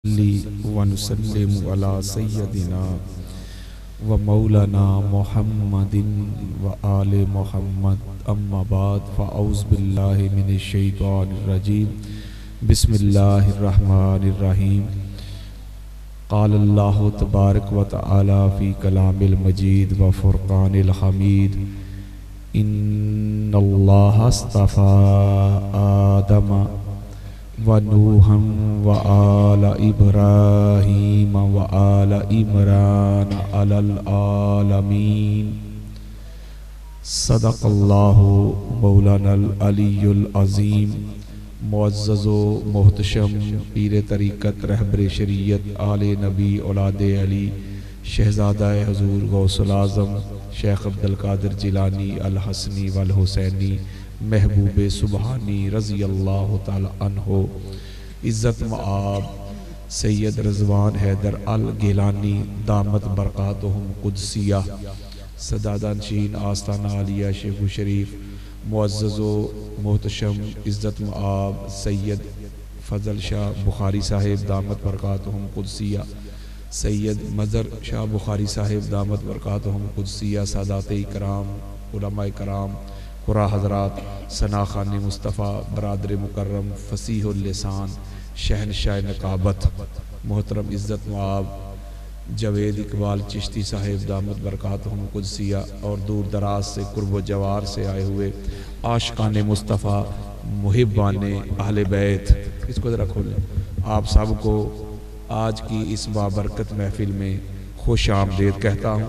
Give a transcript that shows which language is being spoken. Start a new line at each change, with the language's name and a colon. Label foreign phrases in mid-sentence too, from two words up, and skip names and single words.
Arabic: ونسلم على سيدنا ومولانا محمد وآل محمد أما بعد فأعوذ بالله من الشيطان الرجيم بسم الله الرحمن الرحيم. قال الله تبارك وتعالى في كلامه المجيد وفرقانه الحميد إن الله اصطفى آدم ونوحا وآل إبراهيم وآل عمران على العالمين. صدق الله مولانا العلي العظيم.
Urdu: معزز و محتشم پیر طریقت رہبر شریعت آل نبی اولاد علی شہزادہ حضور غوث الاعظم شیخ عبدالقادر جیلانی الحسنی والحسینی محبوب سبحانی رضی اللہ تعالیٰ عنہ عزت مآب سید رضوان حیدر الگیلانی دامت برکاتہم قدسیہ سجادہ نشین آستانہ عالیہ شیخو شریف. معزز و محتشم عزت مآب سید فضل شاہ بخاری صاحب دامت برکاتہم قدسیہ سید مظہر شاہ بخاری صاحب دامت برکاتہم قدسیہ سادات اکرام علمائے کرام قراء حضرات ثناء خوان مصطفیٰ برادر مکرم فصیح اللسان شہنشاہ نقابت محترم عزت مآب جاوید اقبال چشتی صاحب دامت برکاتہم قدسیہ اور دور دراز سے قرب و جوار سے آئے ہوئے عاشقان مصطفیٰ محبان اہل بیت، اس کو ذرا کھولیں. آپ سب کو آج کی اس بابرکت محفل میں خوش آمدید کہتا ہوں.